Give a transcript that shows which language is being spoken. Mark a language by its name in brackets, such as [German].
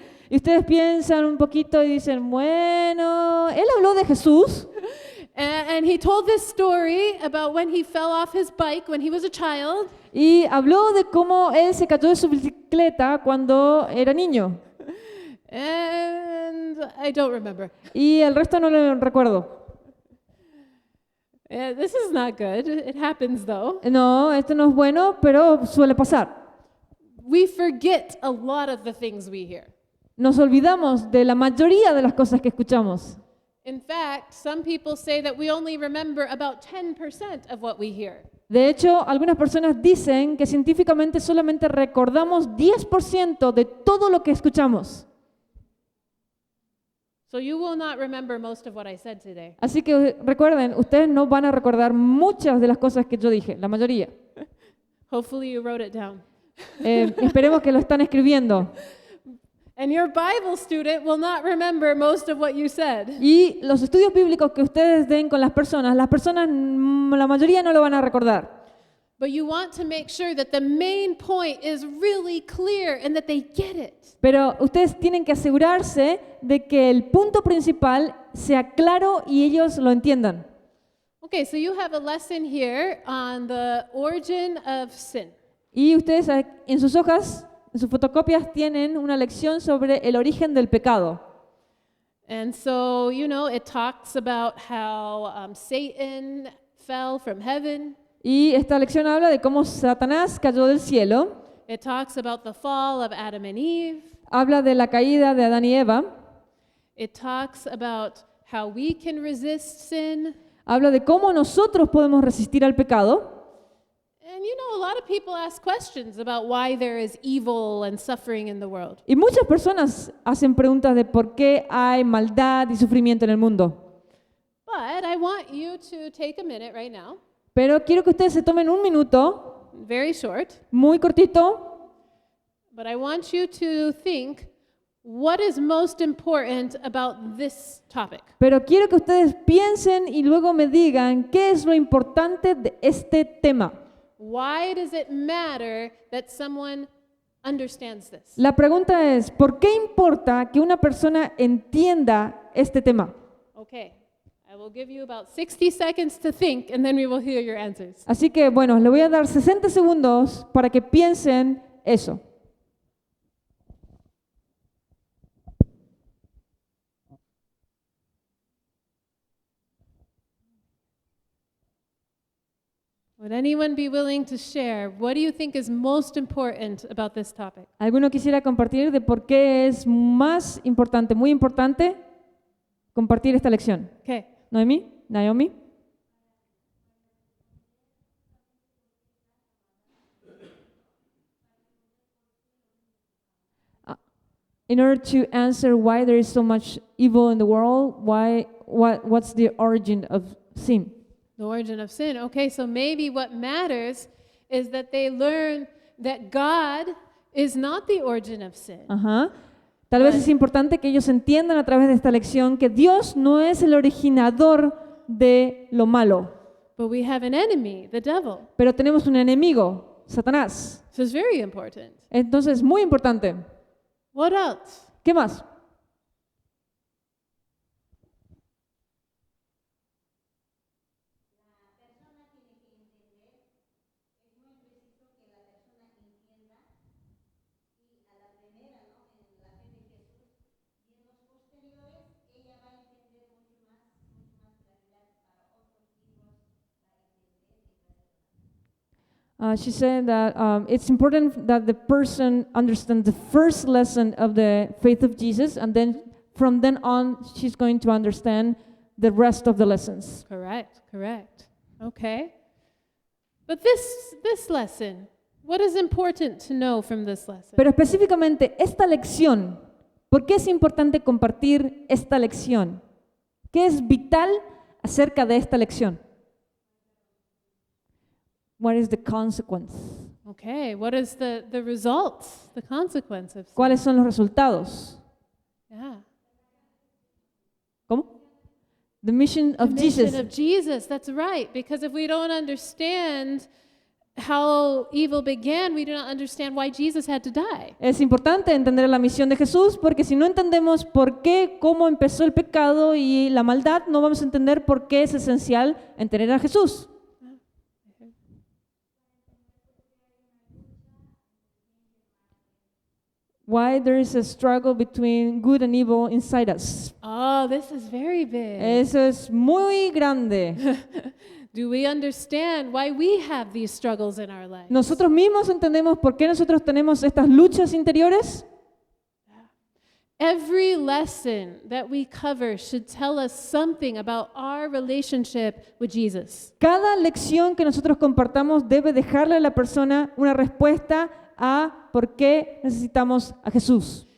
[Spanish] Y ustedes piensan un poquito y dicen, bueno, él habló de Jesús [English] And he told this story about when he fell off his bike when he was a child. [Spanish] y habló de cómo él se cayó de su bicicleta cuando era niño. [English] And I don't remember. [Spanish] Y el resto no lo recuerdo. [English] This is not good. It happens though. [Spanish] No, esto no es bueno, pero suele pasar. [English] We forget a lot of the things we hear. [Spanish] Nos olvidamos de la mayoría de las cosas que escuchamos. [English] In fact, some people say that we only remember about 10% of what we hear. [Spanish] De hecho, algunas personas dicen que científicamente solamente recordamos 10% de todo lo que escuchamos. [English] So you will not remember most of what I said today. [Spanish] Así que recuerden, ustedes no van a recordar muchas de las cosas que yo dije, la mayoría. [English] Hopefully you wrote it down. [Spanish] Esperemos que lo están escribiendo. [English] And your Bible student will not remember most of what you said. [Spanish] Y los estudios bíblicos que ustedes den con las personas, la mayoría no lo van a recordar. [English] But you want to make sure that the main point is really clear and that they get it. [Spanish] Pero ustedes tienen que asegurarse de que el punto principal sea claro y ellos lo entiendan. [English] Okay, so you have a lesson here on the origin of sin. [Spanish] Y ustedes en sus hojas, en sus fotocopias, tienen una lección sobre el origen del pecado. [English] And so, it talks about how Satan fell from heaven. [Spanish] Y esta lección habla de cómo Satanás cayó del cielo. [English] It talks about the fall of Adam and Eve. [Spanish] Habla de la caída de Adán y Eva. [English] It talks about how we can resist sin. [Spanish] Habla de cómo nosotros podemos resistir al pecado. [English] And a lot of people ask questions about why there is evil and suffering in the world. [Spanish] Y muchas personas hacen preguntas de por qué hay maldad y sufrimiento en el mundo. [English] But I want you to take a minute right now, [Spanish] Pero quiero que ustedes se tomen un minuto, [English] very short, [Spanish] muy cortito, [English] but I want you to think what is most important about this topic. [Spanish] pero quiero que ustedes piensen y luego me digan qué es lo importante de este tema. [English] Why does it matter that someone understands this? [Spanish] La pregunta es, ¿por qué importa que una persona entienda este tema? [English] Okay, I will give you about 60 seconds to think and then we will hear your answers. [Spanish] Así que bueno, le voy a dar 60 segundos para que piensen eso. [English] Would anyone be willing to share? What do you think is most important about this topic? [Spanish] ¿Alguno quisiera compartir de por qué es más importante, muy importante, compartir esta lección? [English] Okay. Noemi, Naomi. In order to answer why there is so much evil in the world, what's the origin of sin. The origin of sin. Okay, so maybe what matters is that they learn that God is not the origin of sin. [Spanish] Ajá. Tal vez es importante que ellos entiendan a través de esta lección que Dios no es el originador de lo malo, [English] But we have an enemy, the devil. [Spanish] pero tenemos un enemigo, Satanás. [English] So it's very important. [Spanish] Entonces, muy importante. [English] What else? [Spanish] ¿Qué más? [English] She said that it's important that the person understands the first lesson of the faith of Jesus, and then from then on, she's going to understand the rest of the lessons. Correct, correct. Okay. But this lesson, what is important to know from this lesson? [Spanish] Pero específicamente esta lección, ¿por qué es importante compartir esta lección? ¿Qué es vital acerca de esta lección? [English] What is the consequence? Okay, what is the results, the consequence of sin? [Spanish] ¿Cuáles son los resultados? [English] Yeah. [Spanish] ¿Cómo? [English] The mission of The mission Jesus. of Jesus, that's right. Because if we don't understand how evil began, we do not understand why Jesus had to die. [Spanish] Es importante entender la misión de Jesús porque si no entendemos por qué, cómo empezó el pecado y la maldad, no vamos a entender por qué es esencial entender a Jesús. [English] Why there is a struggle between good and evil inside us. Oh, this is very big. [Spanish] Eso es muy grande. [English] Do we understand why we have these struggles in our lives? [Spanish] ¿Nosotros mismos entendemos por qué nosotros tenemos estas luchas interiores? [English] Every lesson that we cover should tell us something about our relationship with Jesus. [Spanish] Cada lección que nosotros compartamos debe dejarle a la persona una respuesta a por qué necesitamos a Jesús.